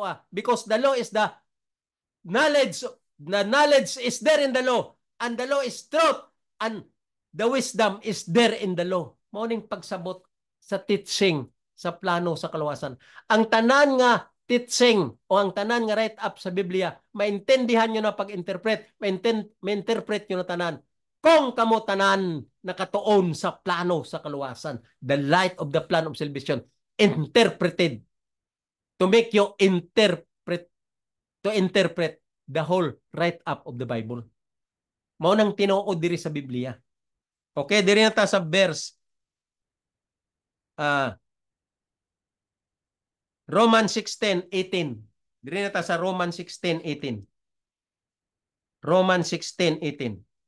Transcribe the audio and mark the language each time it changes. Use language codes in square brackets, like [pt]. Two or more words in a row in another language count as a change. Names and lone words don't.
[en] Because the law is the knowledge is there in the law, and the law is truth, and the wisdom is there in the law. [ceb] Mauning pagsabot sa teaching sa plano sa kaluwasan. Ang tanan nga teaching o ang tanan nga [en] write up [ceb] sa Biblia, maintindihan nyo na pag-interpret, ma-interpret nyo na tanan. Kung kamo tanan nakatuon sa plano sa kaluwasan, [en] the light of the plan of salvation, interpreted to make you interpret the whole write up of the Bible. [ceb] Mao nang tinuod diri sa Biblia. Okay, diri na ta sa verse Romans 16:18. Diri na ta sa Romans 16:18. Romans 16:18.